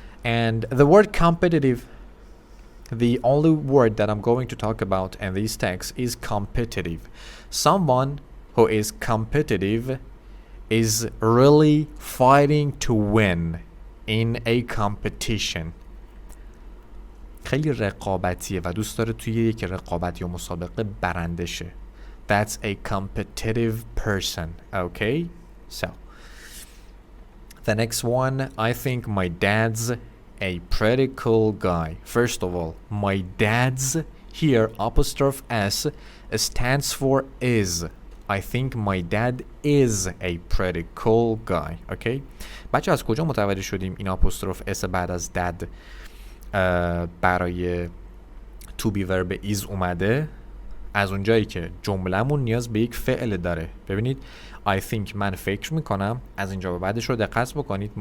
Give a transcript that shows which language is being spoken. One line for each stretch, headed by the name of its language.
English: And the word competitive, the only word that I'm going to talk about in these texts is competitive. Someone who is competitive is really fighting to win in a competition.
Persian: خیلی رقابتیه و دوست داره توی یک رقابت یا مسابقه برنده شه.
English: That's a competitive person. Okay? So, the next one, I think my dad's a pretty cool guy. First of all, my dad's here, apostrophe S, stands for is. I think my dad is a pretty cool guy. Okay?
Persian: بچه از کجا متوجه شدیم این apostrophe S بعد از dad برای to be verb is اومده؟ از اونجایی که جمله‌مون نیاز به یک فعل داره. ببینید
English: I think
Persian: من فکر میکنم، از اینجا به بعدش رو دقت بکنید.